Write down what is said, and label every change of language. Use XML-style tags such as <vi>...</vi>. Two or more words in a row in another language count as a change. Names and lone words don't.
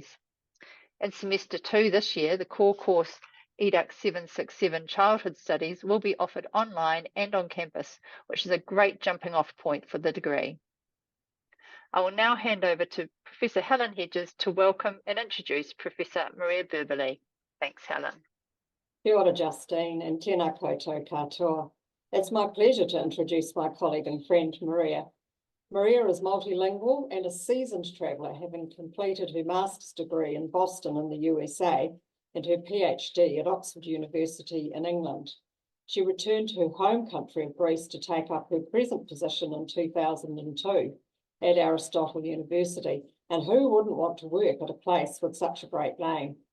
<en>In Semester 2 this year, the core course EDUC 767 Childhood Studies will be offered online and on campus, which is a great jumping off point for the degree. I will now hand over to Professor Helen Hedges to welcome and introduce Professor Maria Birbili. Thanks, Helen.</en> <mi>Kia ora, Justine, and tēnā koutou katoa.</mi> <en>It's my pleasure to introduce my colleague and friend, Maria. Maria is multilingual and a seasoned traveller, having completed her master's degree in Boston in the USA and her PhD at Oxford University in England. She returned to her home country of Greece to take up her present position in 2002 at Aristotle University, and who wouldn't want to work at a place with such a great name?</en>